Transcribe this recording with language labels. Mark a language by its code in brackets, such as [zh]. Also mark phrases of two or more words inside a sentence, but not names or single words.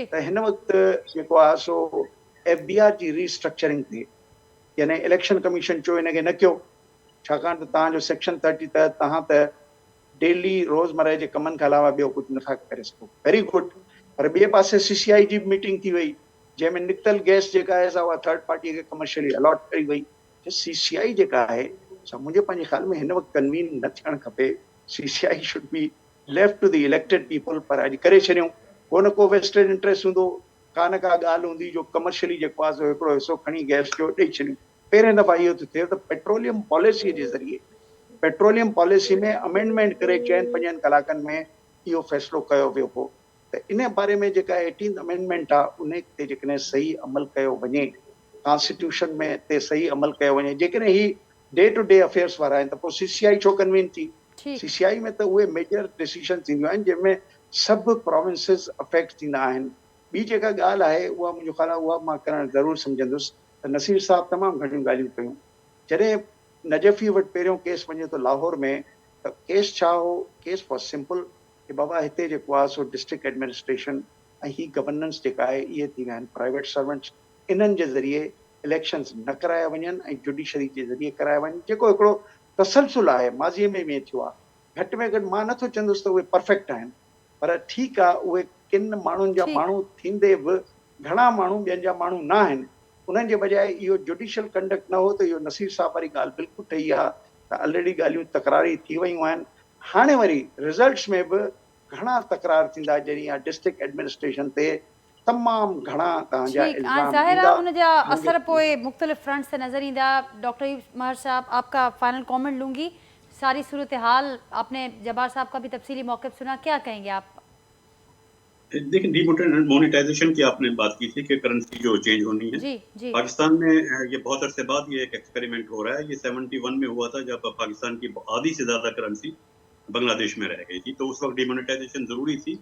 [sd] त हिन वक़्तु जेको आहे सो FBR जी रीस्ट्रक्चरिंग थिए, यानी इलेक्शन कमीशन चयो हिनखे न कयो, छाकाणि त तव्हांजो सेक्शन 30 तहत तव्हां त डेली रोज़मर्रा जे कमनि खां अलावा ॿियो कुझु नथा करे सघो। [en] very good. [sd] पर ॿिए पासे CCI जी बि मीटिंग थी वई जंहिंमें निकतल गैस जेका आहे सा उहा [en] third party [sd] खे कमर्शियली अलॉट कई वई। CCI जेका आहे सा मुंहिंजे पंहिंजे ख़्याल में हिन वक़्तु कन्वीन न थियणु खपे। [en] CCI should be left to the elected people, [sd] पर अॼु करे छॾियूं। को न को [en] vested interest [sd] हूंदो, का न का ॻाल्हि हूंदी जो कमर्शियली जेको आहे सो हिकिड़ो हिसो खणी गैस जो ॾेई छॾियूं। पहिरें दफ़ा इहो थो थिए त पेट्रोलियम पॉलिसी जे ज़रिए पेट्रोलियम पॉलिसी में अमेंडमेंट करे 4-5 कलाकनि में इहो फ़ैसिलो कयो वियो हो। त इन बारे में जेका 18th अमेंडमेंट आहे उन ते जेकॾहिं सही अमल कयो वञे, कॉन्स्टिट्यूशन में ते सही अमल कयो वञे, जेकॾहिं ही [en] day to day affairs [sd] वारा आहिनि त पोइ CCI छो कन्वीन थी? ठीकु। CCI में त उहे [en] major decision [sd] थींदियूं आहिनि जंहिंमें सभु प्रोविंसिस अफेक्ट थींदा आहिनि। ॿी जेका ॻाल्हि आहे उहा मुंहिंजो ख़्यालु आहे उहा मां करणु ज़रूरु सम्झंदुसि त नसीर साहब तमामु घणियूं ॻाल्हियूं कयूं। जॾहिं नजफ़ी वटि पहिरियों केस वञे थो लाहौर में, त केस छा हो? [en] case was simple [sd] कि बाबा हिते जेको आहे सो [en] district administration [sd] ऐं ही गवर्नेंस जेका आहे इहे थी विया आहिनि [en] private servants, [sd] इन्हनि जे ज़रिए इलेक्शन्स न कराया वञनि ऐं जुडिशरी जे ज़रिए कराया वञनि, जेको हिकिड़ो तसलसुल आहे माज़ीअ में बि थियो आहे। घटि में घटि मां नथो चवंदुसि त उहे परफेक्ट आहिनि, पर ठीकु आहे उहे किन माण्हुनि जा ठीकु। माण्हू थींदे बि घणा माण्हू ॿियनि जा माण्हू न आहिनि। उन्हनि जे बजाए इहो जुडिशियल कंडक्ट न हो त इहो नसीर साहब वारी ॻाल्हि बिल्कुलु ठही आहे त ऑलरेडी ॻाल्हियूं तकरारी थी वयूं आहिनि। हाणे वरी रिज़ल्ट्स में बि घणा तकरार थींदा जॾहिं [en] district administration [sd] ते तमामु घणा तव्हांजा ठीक। इल्ज़ाम ज़ाहिर ईंदा। आहे उन जा मुंहिंजे- असर पोइ मुख्तलिफ फ्रंट से नज़र ईंदा। [ur] ڈاکٹر مہر صاحب، آپ کا [en] final comment [ur] لوں گی۔ ساری صورتحال آپ نے جبار صاحب کا بھی تفصیلی موقف سنا، کیا کہیں گے آپ? دیکھیے، ڈیمونیٹائزیشن کی آپ نے بات کی تھی کہ کرنسی جو چینج ہونی ہے. جی جی پاکستان میں یہ بہت عرصے بعد یہ ایک ایکسپیریمنٹ ہو رہا ہے۔ یہ 71 میں ہوا تھا جب پاکستان کی آدھی سے زیادہ کرنسی بنگلہ دیش میں رہ گئی تھی، تو اس وقت ڈیمونیٹائزیشن ضروری تھی.